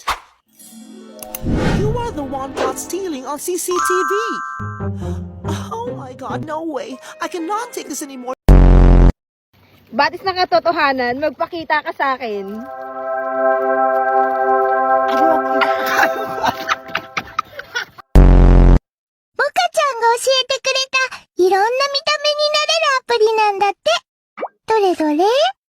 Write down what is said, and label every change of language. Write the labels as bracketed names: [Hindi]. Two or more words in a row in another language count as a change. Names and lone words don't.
[English] You are the one caught stealing on CCTV! Oh my God, no way! I cannot take this anymore! [Filipino] Batis na katotohanan, magpakita ka sa akin. [Japanese] Mocha-chanが教えてくれたいろんな見た目になれるアプリなんだって。どれどれ